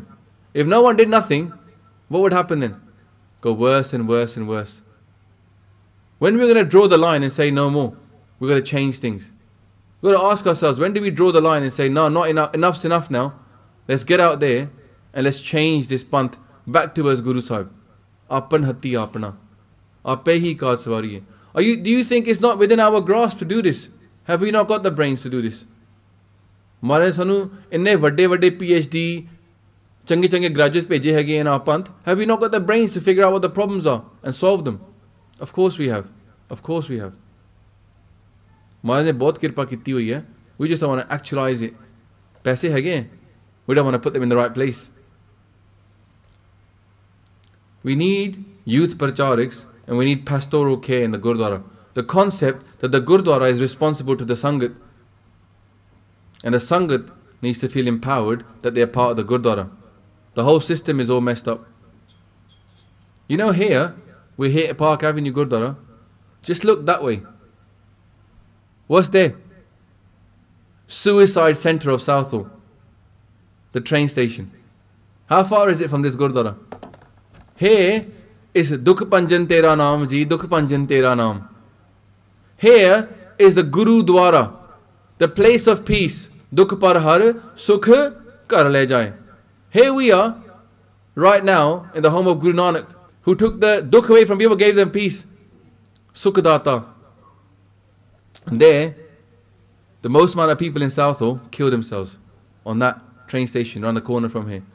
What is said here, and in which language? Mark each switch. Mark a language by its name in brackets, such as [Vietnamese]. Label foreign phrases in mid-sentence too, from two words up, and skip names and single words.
[English] If no one did nothing, what would happen then? Go worse and worse and worse. When we're going to draw the line and say no more, we're going to change things. We've got to ask ourselves, when do we draw the line and say, no, not enough, enough's enough now. Let's get out there and let's change this Panth back towards Guru Sahib. [Punjabi] ਆਪਣ ਹੱਥੀ ਆਪਣਾ ਆਪੇ ਹੀ ਕਾਜ ਸਵਾਰੀ ਹੈ. [English] Do you think it's not within our grasp to do this? Have we not got the brains to do this? [Punjabi] ਮਾਰੇ ਸਾਨੂੰ ਇੰਨੇ ਵੱਡੇ PhD, [English] change graduates [Punjabi] ਭੇਜੇ ਹੈਗੇ [English] in our Panth. Have we not got the brains to figure out what the problems are and solve them? Of course we have. Of course we have. [Punjabi] ਮਹਾਰਾਜ ਨੇ ਬਹੁਤ ਕਿਰਪਾ ਕੀਤੀ ਹੋਈ ਹੈ. [English] We just don't want to actualize it. [Punjabi] ਪੈਸੇ ਹੈਗੇ. [English] We don't want to put them in the right place. We need youth prachariks and we need pastoral care in the Gurdwara. The concept that the Gurdwara is responsible to the Sangat. And the Sangat needs to feel empowered that they are part of the Gurdwara. The whole system is all messed up. You know here, we're here at Park Avenue Gurdwara. Just look that way. What's there? Suicide Centre of Southall. The train station. How far is it from this Gurdwara? Here is Dukh Panjan Tera Naam Ji, Dukh Panjan Tera Naam. Here is the Gurudwara, the place of peace. [Punjabi] ਦੁਖ ਪਰ ਹਰ ਸੁਖ ਕਰ ਲੈ ਜਾਏ. [English] Here we are, right now, in the home of Guru Nanak, who took the dukh away from people, gave them peace. Sukhdata. And there, the most amount of people in Southall killed themselves on that train station around the corner from here.